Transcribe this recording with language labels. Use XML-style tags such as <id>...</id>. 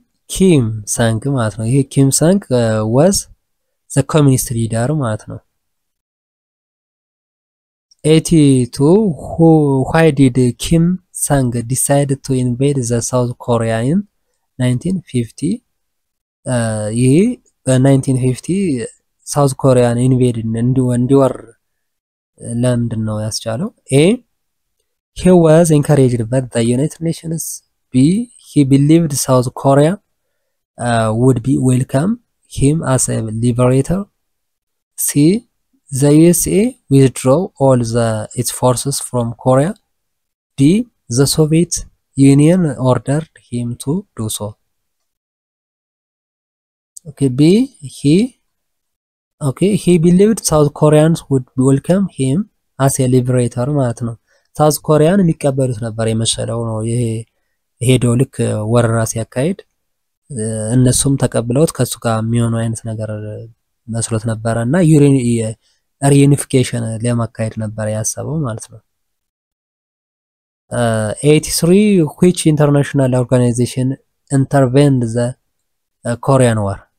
<en>Kim Sang</en> <am>ማለት ነው። ይሄ ኪም ሳንግ</am> <en>was the communist leader</en> <am>ማለት ነው።</am> <en>82 why did Kim Sang decide to invade the South Korea in 1950?</en> <am>ይሄ በ1950 ሳውዝ ኮሪያን ኢንቬድ እንዲወር ለምንድን ነው ያስቻለው?</am> <en>A. He was encouraged by the United Nations. B. He believed South Korea would be welcome him as a liberator. C. The USA withdrew all its forces from Korea. D. The Soviet Union ordered him to do so. Okay, B. He believed South Koreans would welcome him as a liberator</en> <am>ማለት ነው። ሳውዝ ኮሪያን የሚቀበሉት ነበር የመሰለው ነው። ይሄ ሄዶ ልክ ወረራ ሲያካሂድ እነሱም ተቀብለውት ከሱ ጋር የሚሆነው አይነት ነገር መስሎት ነበረና ሪዩኒፊኬሽን ለማካሄድ ነበር ያሰበው ማለት ነው።</am> <en>83 which international organization intervened the Korean War?</en>